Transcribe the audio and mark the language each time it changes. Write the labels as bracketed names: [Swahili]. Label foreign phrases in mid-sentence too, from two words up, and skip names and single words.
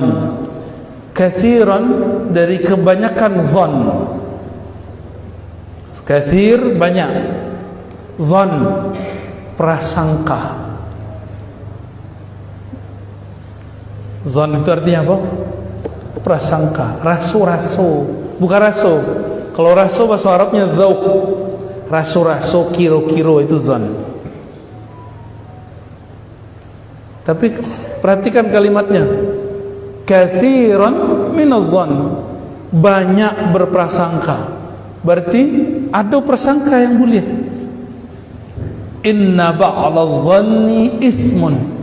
[Indonesian] Katsiran dari kebanyakan zan. Katsir banyak. Zan prasangka. Zon itu artinya apa? Prasangka, raso-raso, bukan raso. Kalau raso bahasa Arabnya dzauq. [Minangkabau] Raso-raso, kiro-kiro [Indonesian] itu zon. Tapi perhatikan kalimatnya. [Arabic] كثيرا من الظن. [Indonesian] Banyak berprasangka. Berarti ada prasangka yang boleh. [Arabic] إن بعض الظن إثم.